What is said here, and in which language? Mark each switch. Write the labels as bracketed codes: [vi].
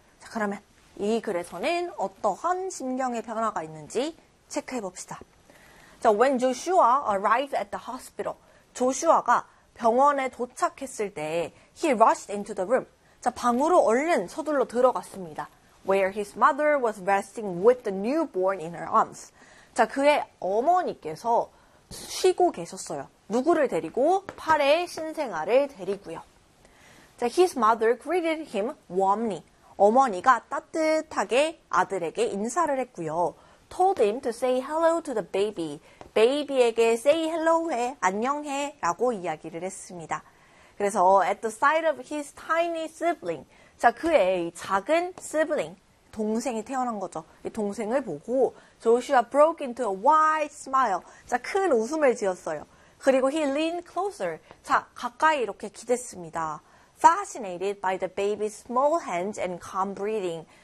[ko] 자, 그러면 이 글에서는 어떠한 심경의 변화가 있는지 체크해 봅시다. [en] 자, when Joshua arrived at the hospital. [ko] 조슈아가 병원에 도착했을 때, [en] he rushed into the room. [ko] 자, 방으로 얼른 서둘러 들어갔습니다. [en] Where his mother was resting with the newborn in her arms. [ko] 자, 그의 어머니께서 쉬고 계셨어요. 누구를 데리고? 팔의 신생아를 데리고요. [en] 자, his mother greeted him warmly. [ko] 어머니가 따뜻하게 아들에게 인사를 했고요. [en] Told him to say hello to the baby. [ko] 베이비에게 [en] say hello [ko] 해, 안녕해 라고 이야기를 했습니다. 그래서 [en] at the sight of his tiny sibling. [ko] 자, 그의 작은 sibling. 동생이 태어난 거죠. 이 동생을 보고 [en] Joshua broke into a wide smile. [ko] 자, 큰 웃음을 지었어요. 그리고 [en] he leaned closer. [ko] 자, 가까이 이렇게 기댔습니다. [en] Fascinated by the baby's small hands and calm breathing.